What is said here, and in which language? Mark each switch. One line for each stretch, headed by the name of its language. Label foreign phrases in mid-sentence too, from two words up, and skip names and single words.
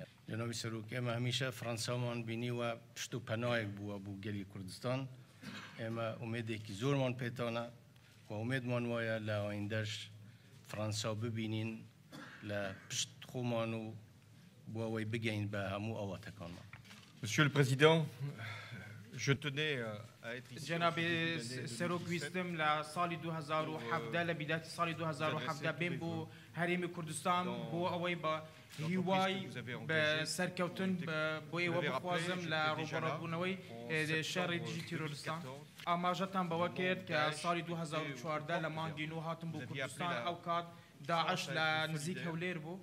Central Kurdish: جەنابی سەرۆک ئێمە هەمیشە فەرەنسامان بینی و پشت و پەنایەک بووە بۆ گەلی کوردستان. ئێمە ئومێدێکی زۆرمان پێتانە و ئومێدمان وایە لە ئایندەش فەرەنسا ببینین لە پشت خۆمان و بۆ ئەوەی بگەین بە هەموو ئاواتەکانمان.
French: Monsieur le Président, je tenais à être ici.
Central Kurdish: جناب سەرۆک ویستم لە ساڵی 2017 لە بیداتی ساڵی 2017 بێن بۆ هەرێمی کوردستان بۆ ئەوەی بە هیوای بە سەرکەوتن بۆ ئێوە بخوازم لە ڕوبەڕەبوونەوەی شەڕی دژی تیرۆریستان. ئاماژەتان بەوە کرد کە ساڵی 2014 لە مانگی نۆ هاتم بۆ کوردستان ئەو کات داعش لە نزیک هەولێر بوو.